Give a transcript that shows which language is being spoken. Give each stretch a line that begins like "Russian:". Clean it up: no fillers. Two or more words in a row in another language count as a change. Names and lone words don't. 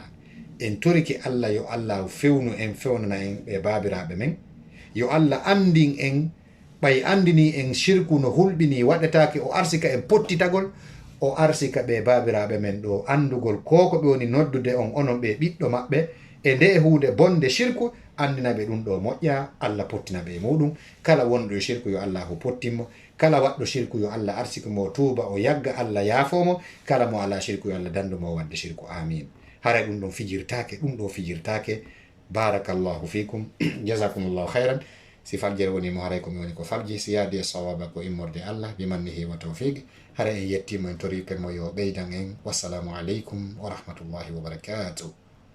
Fula: en torki Allah, yo Allah fewnu en, fewnana en ɓe babiraɓe men, yo Allah andin en ɓay andini en shirku no hulɓini waɗetake, o arsika en pottitagol, o arsika ɓe babiraɓe men ɗo andugol ko ko ɓe woni noddude on onon ɓe ɓiɗɗo maɓɓe e nde hunde bonde shirku andinaɓe ɗum ɗo moƴƴa. Allah pottina ɓe muɗum. Kala wonɗo e shirku yo allahu pottinmo, kala waɗɗo shirku yo Allah arsika mo tuuba o yagga Allah yaafomo, kala mo ala shirku yo Allah dandumo wadde shirku. Amin. Hara ɗum ɗon fijirtake, ɗum ɗo fijirtake.
Arabic: بارك الله فيكم. جزاكم الله خيرا.
Fula: Si faljere woni mo haray ko mi woni ko falji, si yaadi e sawaba ko immorde Allah
Arabic: بمنه وتوفيق.
Fula: Hara en yettimo en toriqe mo yo ɓeydan en.
Arabic: والسلام عليكم ورحمة الله وبركاته.